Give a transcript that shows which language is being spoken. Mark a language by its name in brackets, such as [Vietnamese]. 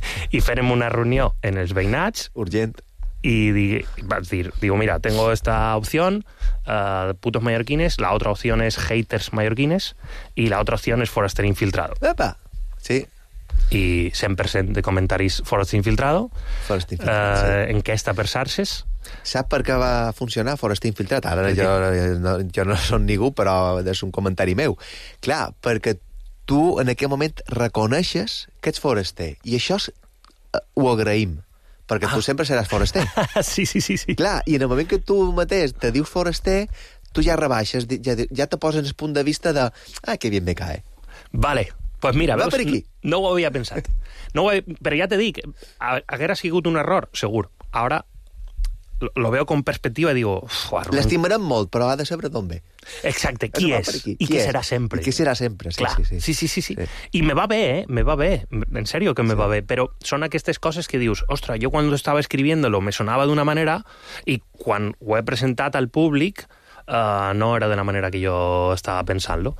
[Catalan] I farem una reunió en els veïnats urgent [Spanish] i digo, mira, tengo esta opción putos mallorquines, la otra opción es haters mallorquines y la otra opción es Foraster Infiltrado. Epa. Sí. [Catalan] I 100% de comentaris Foraster Infiltrado. Foraster Infiltrado. En què està per xarxes? Sap per què va funcionar Foraster Infiltrado? Ara jo no som ningú, però és un comentari meu. Clar, perquè tu en aquell moment reconeixes que ets foraster. I això ho agraïm, perquè tu sempre seràs foraster. Sí. Clar, i en el moment que tu mateix te dius foraster, tu ja rebaixes, ja te poses en el punt de vista de... [Spanish] Ah, que bien me cae. Vale, pues mira, [Catalan] veus, no ho havia pensat. Però ja te dic, haguera sigut un error, segur. [Spanish] Ara lo veo con perspectiva y digo... [Catalan] L'estimarem molt, però ha de saber d'on ve. Exacte, qui és i què serà sempre. I què serà sempre, sí. I me va bé, me va bé. [Spanish] En serio [Catalan] que me va bé. Però són aquestes coses que dius, ostres, jo quan estava escribiéndolo me sonava d'una manera i quan ho he presentat al públic no era de la manera que jo estava pensant-lo.